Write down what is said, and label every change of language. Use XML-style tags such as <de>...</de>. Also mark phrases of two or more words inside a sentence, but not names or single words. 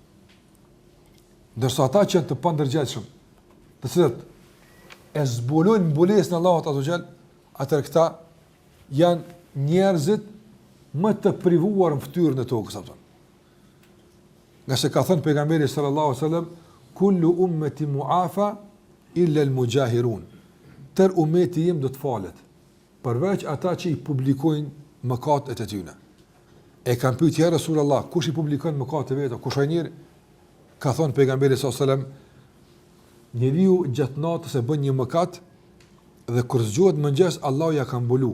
<sq>Ndërsa ata që janë të pandërgjeshëm, të cilët e zbulojnë mbulesën e Allahut</sq> <ar>عز وجل,</ar> <sq>atëherë këta janë njerëzit më të privuar në fytyrën e tokës apo. Nga se ka thënë pejgamberi</sq> <ar>صلى الله عليه وسلم، كل أمتي معافى إلا المجاهرون.</ar> <sq>Tër ummeti im do të falet, përveç ata që i publikojnë mëkatet e tyre. E kanë pyetur</sq> <ar>يا رسول الله,</ar> <sq>kush i publikon mëkatet e vetë? Kush ai njeri? Ka thënë pejgamberi</sq> <ar>صلى الله عليه وسلم,</ar> <sq>njeriu gjatë natës e bën një mëkat dhe kur zgjohet mëngjes Allahu ja ka mbulu.</sq>